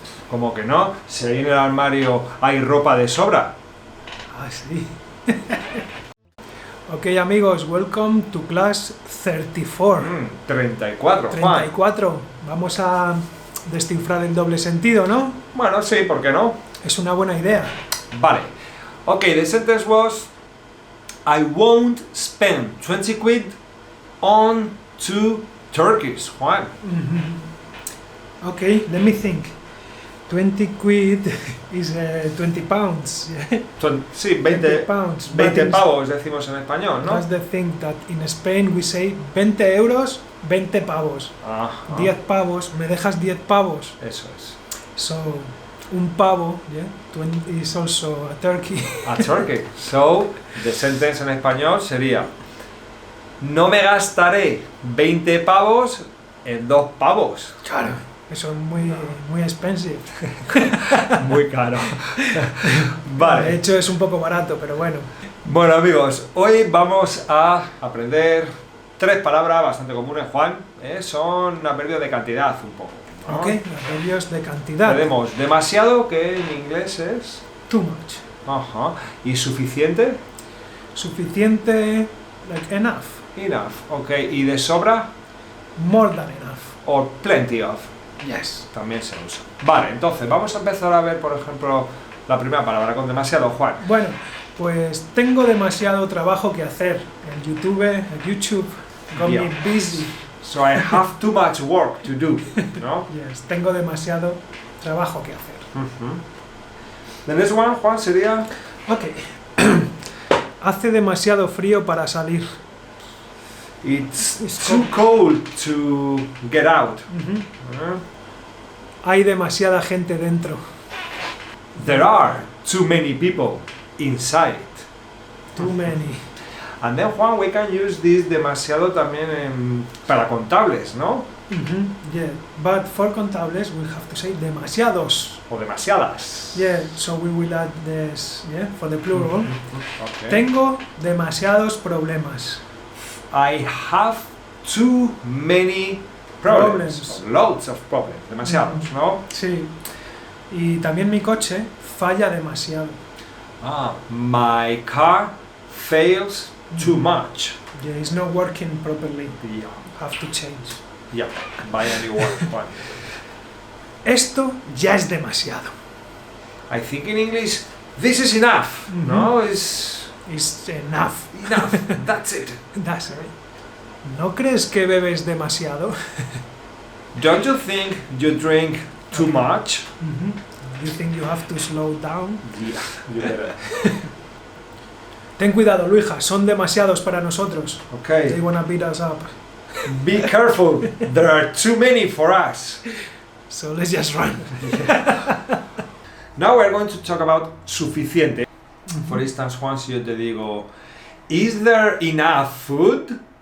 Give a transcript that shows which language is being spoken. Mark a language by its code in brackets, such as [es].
[es] Como que no, si ahí en el armario hay ropa de sobra. Ah, sí. [en] Ok, amigos, welcome to class 34. 34, Juan. 34. [es] Vamos a descifrar el doble sentido, ¿no? Bueno, sí, ¿por qué no? Es una buena idea. Vale. [en] Okay, the sentence was I won't spend 20 quid on 2 turkeys, Juan. Ok, let me think. 20 quid is 20 pounds. [es] Sí, 20 [en] pounds. [es] 20 pavos decimos en español, ¿no? [en] That's the thing that in Spain we say 20 euros, [es] 20 pavos. Ajá. 10 pavos, ¿me dejas 10 pavos? Eso es. [en] So, [es] un pavo, [en] yeah, 20 is also a turkey. A turkey. So, the sentence [es] en español sería no me gastaré 20 pavos en 2 pavos. Claro, eso es muy expensive. Muy caro. De Vale. hecho es un poco barato, pero bueno. Bueno, amigos, hoy vamos a aprender 3 palabras bastante comunes, Juan. Son adverbios de cantidad un poco, ¿no? Ok, adverbios de cantidad. Tenemos demasiado, que en inglés es... [en] Too much. [es] Ajá. Y suficiente, [en] Suficiente, like enough. enough. Ok. [es] Y de sobra, [en] More than enough. or plenty of. Yes. [es] También se usa. Vale, entonces vamos a empezar a ver, por ejemplo, la primera palabra con demasiado, Juan. Bueno, pues tengo demasiado trabajo que hacer. [en] En YouTube got me busy. So I have too much work to do, ¿no? [es] Yes, tengo demasiado trabajo que hacer. [en] The next one, Juan, sería Ok. [es] Hace demasiado frío para salir. [en] It's too cold to get out. [es] Hay demasiada gente dentro. [en] There are too many people inside. Too many. And then, Juan, we can use this demasiado [es] también para contables, ¿no? [en] Yeah, but for contables we'll have to say demasiados. [es] O demasiadas. [en] Yeah, so we will add this, yeah, for the plural. Okay. [es] Tengo demasiados problemas. [en] I have too many problems. Problems. Loads of problems. [es] Demasiados, ¿no? Sí. Y también mi coche falla demasiado. [en] My car fails too much. Yeah, it's not working properly. Yeah. Have to change. Yeah. Buy a new one, Juan. [es] Esto ya es demasiado. [en] I think in English, this is enough. No, it's It's enough. enough. That's it. That's it. [es] ¿No crees que bebes demasiado? [en] Don't you think you drink too much? You think you have to slow down? Yeah, you better. [es] Ten cuidado, Luija, son demasiados para nosotros. [en] They Okay. wanna beat us up. Be careful. There are too many for us. So let's just run. Now we're going to talk about suficiente. For instance, Juan, [es] si yo te digo, [en] is there enough food?